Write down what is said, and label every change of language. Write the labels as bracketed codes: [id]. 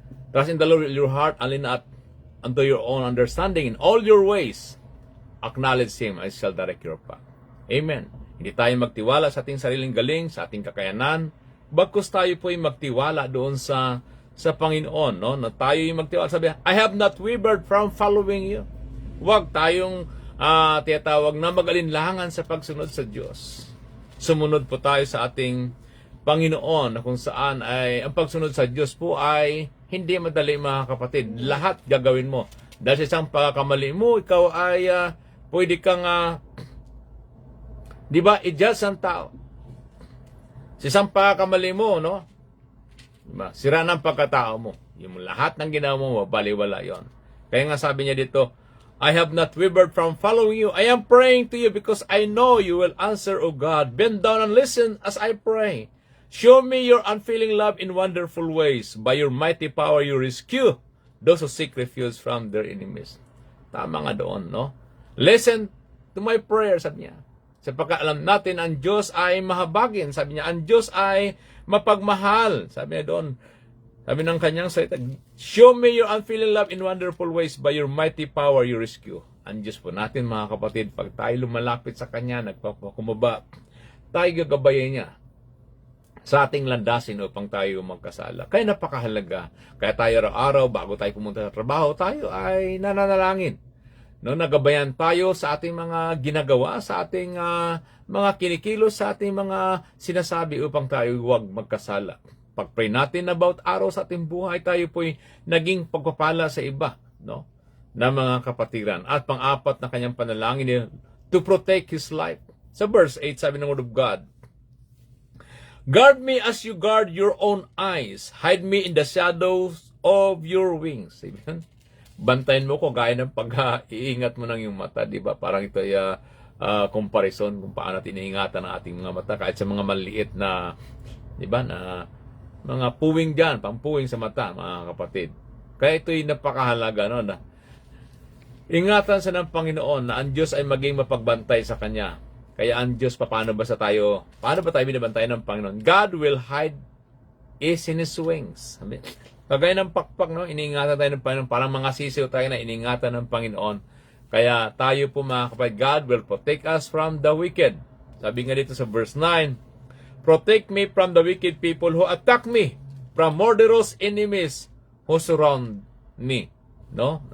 [en] Trust in the Lord with your heart and lean not unto your own understanding. In all your ways, acknowledge Him, I shall direct your path. Amen. [tl] Hindi tayo magtiwala sa ating sariling galing, sa ating kakayanan, bagkus tayo po ay magtiwala doon sa Panginoon, no? Na tayo ay magtiwala. [en] Sabi, I have not wavered from following you. [tl] Huwag tayong tiyatawag na mag-alinlangan sa pagsunod sa Diyos. Sumunod po tayo sa ating Panginoon, na kung saan ay ang pagsunod sa Diyos po ay hindi madali mga kapatid. Lahat gagawin mo. Dahil sa isang pagkakamali mo, ikaw ay pwede kang, di ba, i-judge ang tao. Sa isang pagkakamali mo, no? Diba? Sira ng pagkatao mo. Yung lahat ng ginawa mo, baliwala yon. Kaya nga sabi niya dito, [en] I have not wavered from following you. I am praying to you because I know you will answer, O God. Bend down and listen as I pray. Show me your unfailing love in wonderful ways. By your mighty power, you rescue those who seek refuge from their enemies. [tl] Tama nga doon, no? [en] Listen to my prayer, [tl] sabi niya. Sapagkat alam natin, ang Diyos ay mahabagin. Sabi niya, ang Diyos ay mapagmahal. Sabi niya doon, sabi ng kanyang salita, [en] show me your unfailing love in wonderful ways. By your mighty power, you rescue. [tl] Ang Diyos po natin, mga kapatid, pag tayo lumalapit sa Kanya, nagpapakumaba, tayo gagabayan niya sa ating landasin upang tayo magkasala. Kaya napakahalaga. Kaya tayo araw-araw, bago tayo pumunta sa trabaho, tayo ay nananalangin. No, nagabayan tayo sa ating mga ginagawa, sa ating mga kinikilos, sa ating mga sinasabi upang tayo huwag magkasala. Pag-pray natin about araw sa ating buhay, tayo po'y naging pagpapala sa iba, no? Na mga kapatiran. At pang-apat na kanyang panalangin niya, [en] to protect his life. Sa verse 8, [tl] sabi ng [en] Word of God, guard me as you guard your own eyes. Hide me in the shadows of your wings. Amen? [tl] Bantayan mo ko gaya ng pag-iingat mo ng iyong mata, di ba? Parang ito ay comparison kung paano natin iniingatan ang ating mga mata kahit sa mga maliit na, di ba, na mga puwing dyan, pampuwing sa mata, mga kapatid. Kaya ito'y napakahalaga, no? Na ingatan sa ng Panginoon na ang Diyos ay maging mapagbantay sa Kanya. Kaya ang Diyos, paano ba tayo binabantayan ng Panginoon? [en] God will hide is in His wings. [tl] Kagaya ng pakpak, no? Iniingatan tayo ng Panginoon. Parang mga sisiw tayo na iniingatan ng Panginoon. Kaya tayo po mga kapatid, [en] God will protect us from the wicked. [tl] Sabi nga dito sa [en] verse 9, protect me from the wicked people who attack me, from murderous enemies who surround me. No?